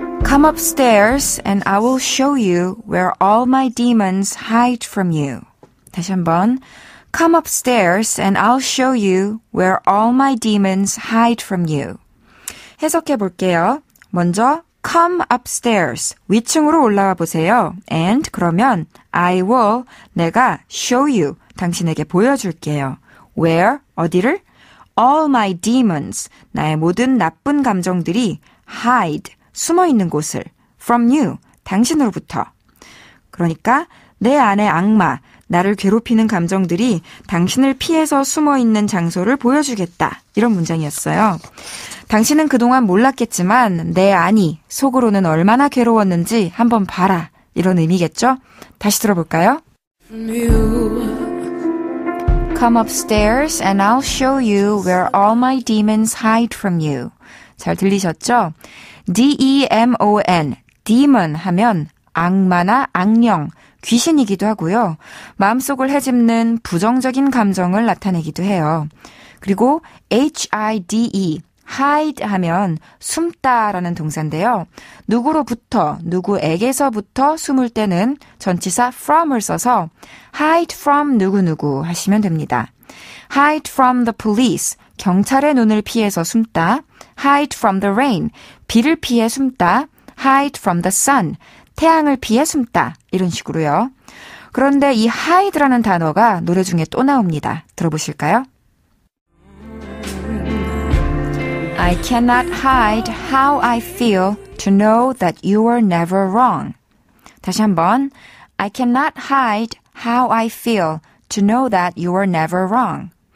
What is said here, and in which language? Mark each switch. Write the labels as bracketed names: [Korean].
[English] Come upstairs and I will show you where all my demons hide from you. [Korean] 다시 한번 [English] Come upstairs and I'll show you where all my demons hide from you. [Korean] 해석해 볼게요. 먼저 [English] Come upstairs, [Korean] 위층으로 올라와 보세요. [English] And [Korean] 그러면 [English] I will, [Korean] 내가 [English] show you, [Korean] 당신에게 보여줄게요. [English] Where, [Korean] 어디를? [English] All my demons, [Korean] 나의 모든 나쁜 감정들이 [English] hide, [Korean] 숨어있는 곳을 [English] from you, [Korean] 당신으로부터. 그러니까 내 안의 악마, 나를 괴롭히는 감정들이 당신을 피해서 숨어있는 장소를 보여주겠다. 이런 문장이었어요. 당신은 그동안 몰랐겠지만 내 안이 속으로는 얼마나 괴로웠는지 한번 봐라. 이런 의미겠죠? 다시 들어볼까요? [English] Come upstairs and I'll show you where all my demons hide from you. [Korean] 잘 들리셨죠? D-E-M-O-N, demon 하면 악마나 악령, 귀신이기도 하고요. 마음속을 헤집는 부정적인 감정을 나타내기도 해요. 그리고 H-I-D-E, hide 하면 숨다라는 동사인데요. 누구로부터, 누구에게서부터 숨을 때는 전치사 from을 써서 hide from 누구누구 하시면 됩니다. [English] hide from the police, [Korean] 경찰의 눈을 피해서 숨다. [English] hide from the rain, [Korean] 비를 피해 숨다. [English] hide from the sun, [Korean] 태양을 피해 숨다. 이런 식으로요. 그런데 이 hide라는 단어가 노래 중에 또 나옵니다. 들어보실까요? [English] I cannot hide how I feel to know that you were never wrong. [Korean] 다시 한번. [English] I cannot hide how I feel to know that you were never wrong.